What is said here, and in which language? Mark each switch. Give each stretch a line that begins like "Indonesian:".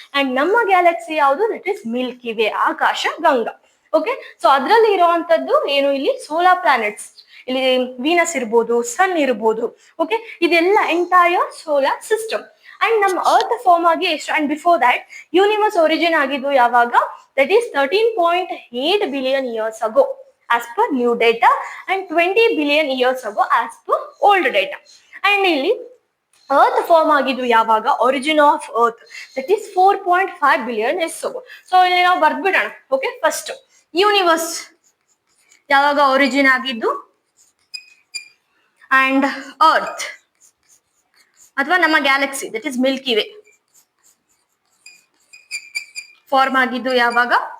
Kannada: And ನಮ್ಮ Galaxy ಯಾವುದು? That is Milky way, Akash Ganga. Okay, so ಅದರಲ್ಲಿ ಇರುವಂತದ್ದು ಏನು, ಇಲ್ಲಿ ಸೋಲಾರ್ ಪ್ಲಾನೆಟ್ಸ್, ಇಲ್ಲಿ ವೀನಸ್ ಇರ್ಬೋದು, ಸನ್ ಇರ್ಬೋದು. ಓಕೆ, ಇದೆಲ್ಲ ಎಂಟೈರ್ ಸೋಲಾರ್ ಸಿಸ್ಟಮ್. ಅಂಡ್ ನಮ್ಮ ಅರ್ತ್ ಫಾರ್ಮ್ ಆಗಿ ಎಷ್ಟು, and before that universe origin ಆಗಿದ್ದು ಯಾವಾಗ?
English: That is 13.8 billion years ago as per new data, and 20 billion years ago as per old data.
Kannada: And ಇಲ್ಲಿ earth form ಆಗಿದ್ದು ಯಾವಾಗ?
English: Origin of earth that is 4.5 billion years ago.
Kannada: So ಇಲ್ಲಿ ನಾವು ಬರ್ದ್ಬಿಡೋಣ. Okay, first universe ಯಾವಾಗ origin ಆಗಿದ್ದು, and earth ಅಥವಾ ನಮ್ಮ Galaxy that is Milky way form ಆಗಿದ್ದು ಯಾವಾಗ?